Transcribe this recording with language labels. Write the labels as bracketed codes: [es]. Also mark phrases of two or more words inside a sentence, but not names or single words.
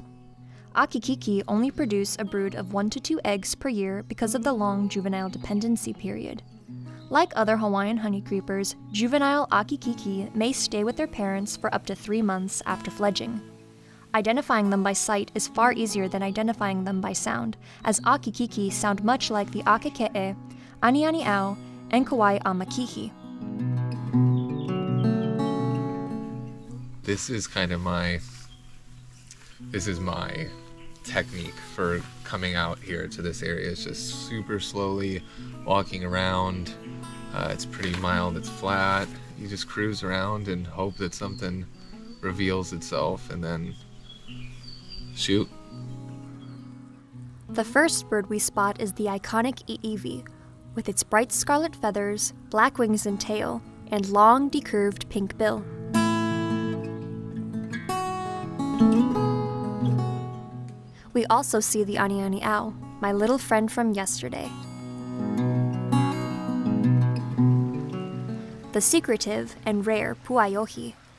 [en] ʻAkikiki only produce a brood of 1 to 2 eggs per year because of the long juvenile dependency period. Like other Hawaiian honeycreepers, juvenile ʻAkikiki may stay with their parents for up to 3 months after fledging. Identifying them by sight is far easier than identifying them by sound, as ʻAkikiki sound much like the ʻAkikeʻe, anianiʻau, and Kauaʻi ʻamakihi. this is kind of my technique for coming out here to this area. It's just super slowly walking around. It's pretty mild, it's flat. You just cruise around and hope that something reveals itself and then shoot. The first bird we spot is the iconic ʻIʻiwi, with its bright scarlet feathers, black wings and tail, and long, decurved pink bill. We also see the aniani owl, my little friend from yesterday. The secretive and rare puaiohi.